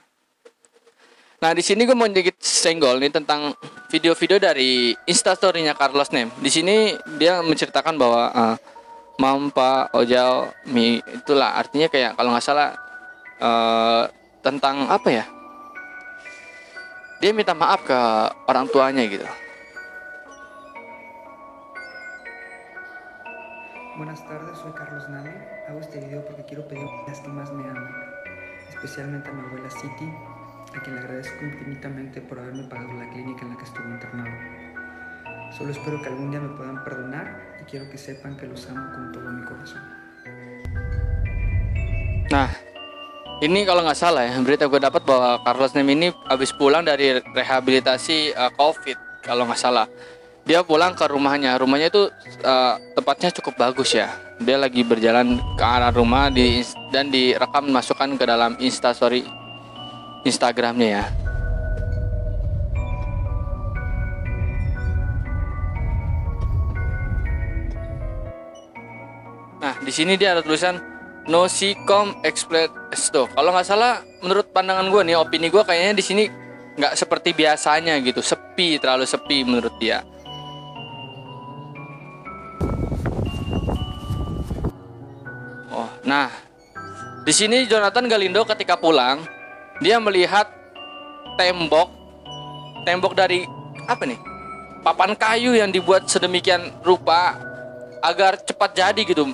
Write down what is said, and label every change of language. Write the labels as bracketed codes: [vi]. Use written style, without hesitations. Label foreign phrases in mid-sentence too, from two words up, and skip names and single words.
[id] Nah, di sini gue mau sedikit senggol nih tentang video-video dari Instastory-nya Carlos Nem. Di sini dia menceritakan bahwa Mampa Ojal Mi itulah artinya kayak kalau nggak salah tentang apa ya? Dia minta maaf ke orang tuanya gitu. [es] Buenas tardes, soy Carlos Nave. Hago este video porque quiero pedir a las que más me aman, especialmente a mi abuela City, a quien le agradezco infinitamente por haberme pagado la clínica en la que estuve internado. Solo espero que algún día me puedan perdonar y quiero que sepan que los amo con todo mi corazón. [id] Nah, ini kalau nggak salah ya, berita gue dapat bahwa Carlos Nem ini habis pulang dari rehabilitasi COVID kalau nggak salah. Dia pulang ke rumahnya itu tempatnya cukup bagus ya. Dia lagi berjalan ke arah rumah dan direkam masukkan ke dalam Instastory Instagramnya ya. Nah, di sini dia ada tulisan no sicom explain esto. Kalau nggak salah, menurut pandangan gue nih, opini gue kayaknya di sini nggak seperti biasanya gitu, terlalu sepi menurut dia. Nah, di sini Jonathan Galindo ketika pulang, dia melihat tembok dari papan kayu yang dibuat sedemikian rupa agar cepat jadi gitu.